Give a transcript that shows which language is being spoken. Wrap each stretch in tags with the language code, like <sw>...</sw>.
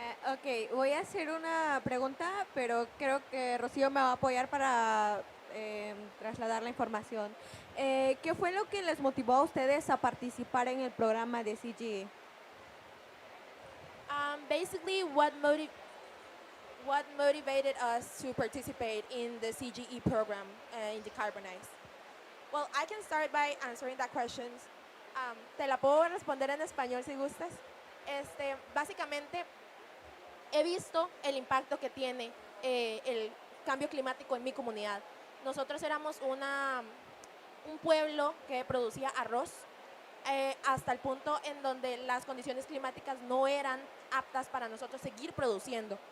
<es>Ok, voy a hacer una pregunta, pero creo que Rocío me va a apoyar para trasladar la información. ¿Qué fue lo que les motivó a ustedes a participar en el programa de CGE?</es> <en>Basically, what motivated us to participate in the CGE program in Decarbonize? Well, I can start by answering that question.</en> <es>Te la puedo responder en español si gustas. Básicamente, he visto el impacto que tiene el cambio climático en mi comunidad. Nosotros éramos un pueblo que producía arroz hasta el punto en donde las condiciones climáticas no eran aptas para nosotros seguir produciendo.</es>